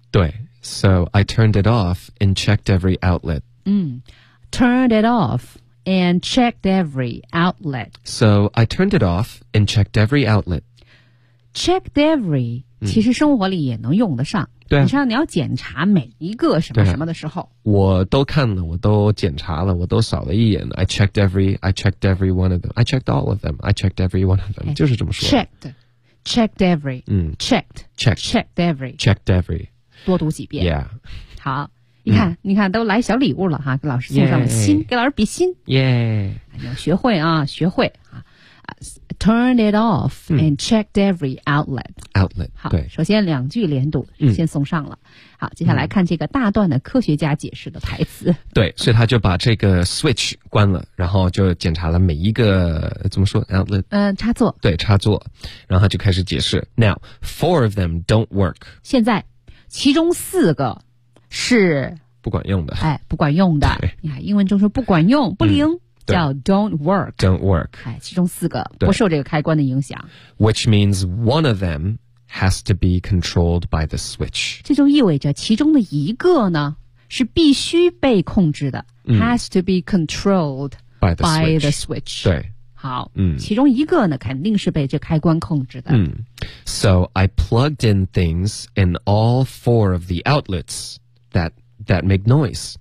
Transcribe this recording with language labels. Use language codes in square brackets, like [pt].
[en] 对 So I turned it off and checked every outlet.、 Mm, turned it off and checked every outlet. So I turned it off and checked every outlet. Checked every,、mm. [zh] 其实生活里也能用得上。对、啊。你像你要检查每一个什么什么的时候、啊。我都看了，我都检查了，我都扫了一眼。 [en] I checked every one of them. I checked all of them. I checked every one of them. [zh] 就是这么说。 [en] Checked. Checked every,、嗯、 checked every, checked every, [zh] 多读几遍。 [en] Yeah. [zh] 好，你看、嗯，你看，都来小礼物了哈，给老师送上了心， [en] yeah. [zh] 给老师比心。 [en] Yeah. [zh] 你要学会啊，学会啊。 [en] Turn it off、嗯、and checked every outlet. Outlet. [zh] 好对，首先两句连读，先送上了、嗯。好，接下来看这个大段的科学家解释的台词。对，所以他就把这个 switch 关了，然后就检查了每一个怎么说 outlet 插座。对，插座，然后就开始解释。 [en] Now four of them don't work. [zh] 现在其中四个是不管用的。哎，不管用的。你看英文中说不管用，不灵。嗯叫 [en] don't work, don't work. [zh] 哎，其中四个不受这个开关的影响。 [en] Which means one of them has to be controlled by the switch. [zh] 这就意味着其中的一个呢是必须被控制的、嗯、 [en] has to be controlled by the, by the switch. [zh] 对，好、嗯，其中一个呢肯定是被这开关控制的。 [en] 嗯、so I plugged in things in all four of the outlets that make noise.